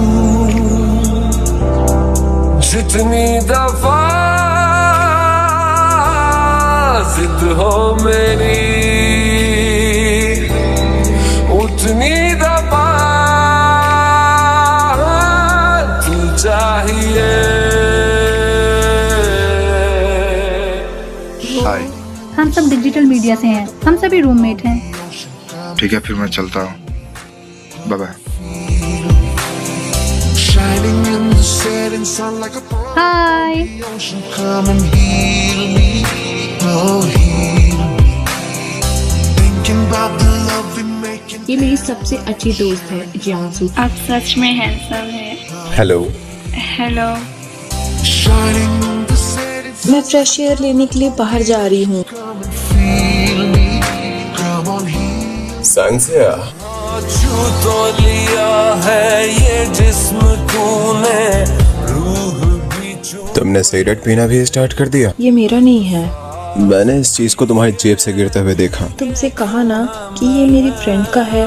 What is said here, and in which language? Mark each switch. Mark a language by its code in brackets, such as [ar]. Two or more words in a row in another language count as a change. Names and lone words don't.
[hi] जितनी दफा जिद हो मेरी, उतनी दफा तू चाहिए। हाय। हम सब डिजिटल मीडिया से हैं, हम सभी रूममेट हैं। ठीक है, फिर मैं चलता हूँ। बाय बाय। [en] Shining in the setting sun like a pearl [hi] हाय। [en] on the ocean. Come and heal me, oh heal me. Thinking about the love we making. [hi] ये मेरी सबसे अच्छी दोस्त है जियांसू। आप सच में हैंडसम हैं। हेलो। हेलो। [en] Shining in the setting sun. [hi] मैं [en] fresh air [hi] लेने के लिए बाहर जा रही हूँ। [en] Come and feel me, come on heal. [hi] संग से आ। छू तो लिया है ये जिस्म तूने, रूह भी छू। तुमने सिगरेट पीना भी स्टार्ट कर दिया? ये मेरा नहीं है। मैंने इस चीज को तुम्हारी जेब से गिरते हुए देखा। तुमसे कहा ना कि ये मेरी फ्रेंड का है।